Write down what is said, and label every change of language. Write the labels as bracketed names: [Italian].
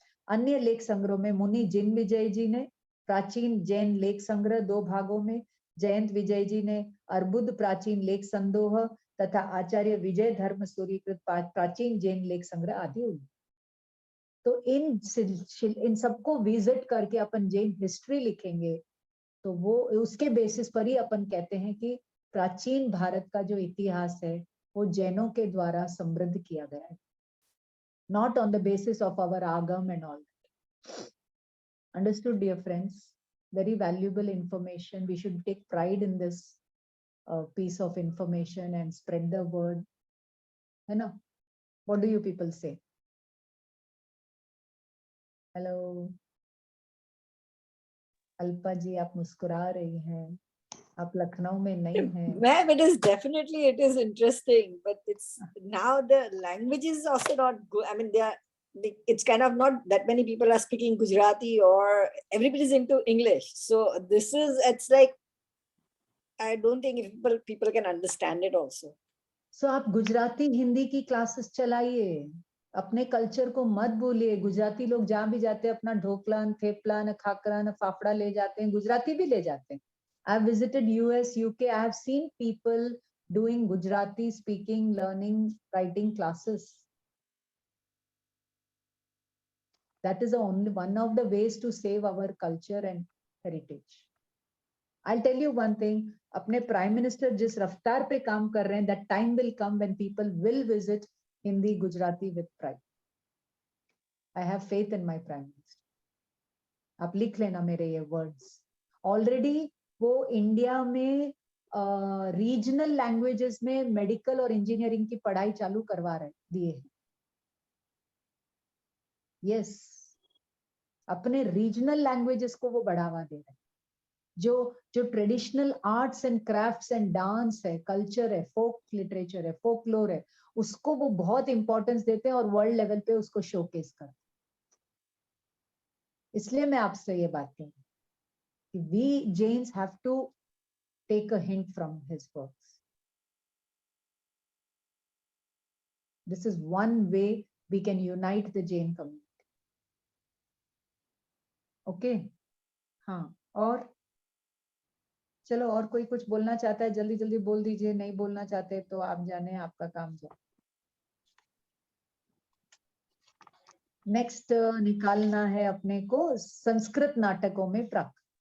[Hindi] अन्य लेख संग्रह में मुनि जिन विजय जी ने प्राचीन जैन लेख संग्रह 2 भागों में, जयंत विजय जी ने अर्बुद प्राचीन लेख संदोह तथा आचार्य विजय धर्म सूरीकृत प्राचीन जैन लेख संग्रह आदि हुई। तो इन सबको विजिट करके अपन जैन हिस्ट्री लिखेंगे तो वो उसके बेसिस पर ही अपन कहते हैं कि प्राचीन भारत का जो इतिहास है वो जैनों के द्वारा समृद्ध किया गया है। [English] not on the basis of our agam and all that. Understood, dear friends? Very valuable information. We should take pride in this piece of information and spread the word. You know, what do you people say? Hello. [Hindi] Alpa जी आप मुस्कुरा रही हैं, आप लखनऊ में नहीं हैं. [English] Ma'am, it is interesting, but it's now the language is also not good. I mean, it's kind of not that many people are speaking Gujarati, or everybody's into English. So it's like, I don't think people can understand it also. [Hindi] So आप गुजराती हिंदी की classes चलाइए, अपने culture को मत भूलिए. गुजराती लोग जहाँ भी जाते हैं अपना ढोकला, थेपला, खाकरा, फाफड़ा ले जाते हैं, गुजराती भी ले जाते हैं. [English] I have visited US, UK. I have seen people doing Gujarati speaking, learning, writing classes. That is only one of the ways to save our culture and heritage. I'll tell you one thing. [Hindi] अपने prime minister जिस रफ्तार पे काम कर रहे हैं, [English] that time will come when people will visit Hindi, Gujarati with pride. I have faith in my prime minister. [Hindi] आप लिख लेना मेरे ये words. Already वो इंडिया में रीजनल लैंग्वेजेस में मेडिकल और इंजीनियरिंग की पढ़ाई चालू करवा रहे दिए हैं. यस, अपने रीजनल लैंग्वेजेस को वो बढ़ावा दे रहे हैं. जो traditional arts and crafts and dance है, कल्चर है, फोक लिटरेचर है, फोकलोर है, उसको वो बहुत इंपॉर्टेंस देते हैं और वर्ल्ड लेवल पे उसको शोकेस करते हैं. इसलिए मैं आपसे ये बात कहूँ कि [English] we Jains have to take a hint from his works. This is one way we can unite the Jain community. Okay? [Hindi] हाँ, और चलो, और कोई कुछ बोलना चाहता है जल्दी जल्दी बोल दीजिए. नहीं बोलना चाहते तो आप जाने, आपका काम जाए. नेक्स्ट निकालना है अपने को संस्कृत नाटकों में प्राक.